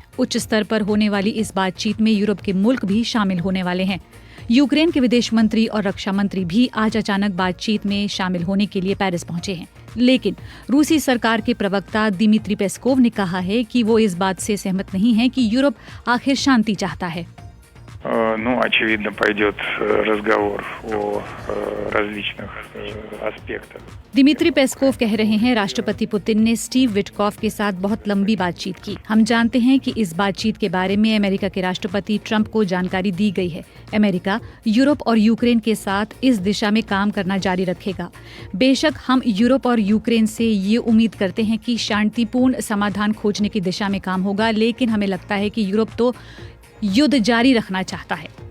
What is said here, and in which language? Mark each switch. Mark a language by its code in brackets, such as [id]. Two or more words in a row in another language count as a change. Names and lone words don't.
[hi] उच्च स्तर पर होने वाली इस बातचीत में यूरोप के मुल्क भी शामिल होने वाले हैं। यूक्रेन के विदेश मंत्री और रक्षा मंत्री भी आज अचानक बातचीत में शामिल होने के लिए पेरिस पहुंचे हैं। लेकिन रूसी सरकार के प्रवक्ता दिमित्री पेस्कोव ने कहा है कि वो इस बात से सहमत नहीं है कि यूरोप आखिर शांति चाहता है। [ru] очевидно, пойдет разговор о различных аспектах. [hi] दिमित्री पेस्कोव कह रहे हैं राष्ट्रपति पुतिन ने स्टीव विटकॉफ के साथ बहुत लंबी बातचीत की। हम जानते हैं कि इस बातचीत के बारे में अमेरिका के राष्ट्रपति ट्रंप को जानकारी दी गई है। अमेरिका, यूरोप और यूक्रेन के साथ इस दिशा में काम करना जारी रखेगा। बेशक हम यूरोप और यूक्रेन से ये उम्मीद करते हैं कि शांतिपूर्ण समाधान खोजने की दिशा में काम होगा, लेकिन हमें लगता है कि यूरोप तो युद्ध जारी रखना चाहता है।